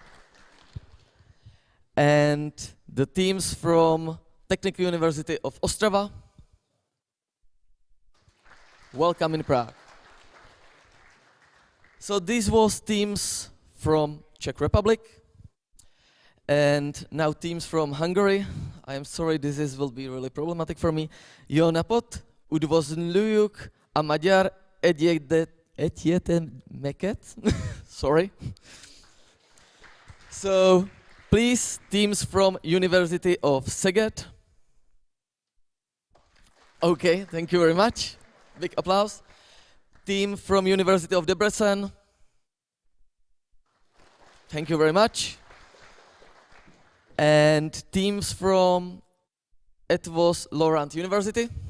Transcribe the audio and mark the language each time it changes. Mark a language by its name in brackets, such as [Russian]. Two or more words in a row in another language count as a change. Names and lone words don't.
[English] And the teams from Technical University of Ostrava. Welcome in Prague. So these was teams from Czech Republic. And now teams from Hungary. I am sorry, this will be really problematic for me. [Hungarian] Jó napot, üdvözlőjük a magyar egyetemeket. [English] Sorry. So, please, teams from University of Szeged. Okay, thank you very much. Big applause. Team from University of Debrecen. Thank you very much. And teams from Eötvös Loránd University.